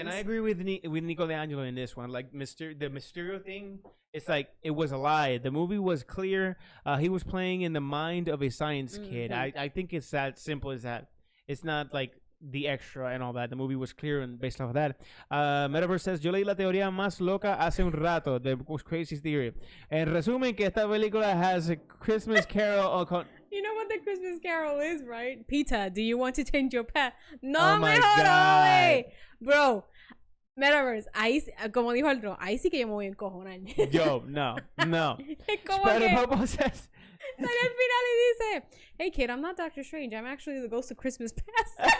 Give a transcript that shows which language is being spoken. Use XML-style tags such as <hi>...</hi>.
<en>And I agree with Nico DeAngelo in this one. Like, the Mysterio thing, it's like, it was a lie. The movie was clear. He was playing in the mind of a science kid. I think it's that simple as that. It's not like the extra and all that. The movie was clear and based off of that.</en> <es>Metaverse says, yo leí la teoría más loca hace un rato,</es> <en>the crazy theory.</en> <es>En resumen, que esta película</es> <en>has a Christmas Carol. You know what the Christmas Carol is, right? Peter, do you want to change your path? No, oh my God.</en> <es>Bro, Metaverse, ahí, como dijo el otro, ahí sí que yo me voy a encojonar.</es> <en>Yo, no. Spider-Man says,</en> <es>al final y dice,</es> <en>hey kid, I'm not Doctor Strange, I'm actually the ghost of Christmas past.</en>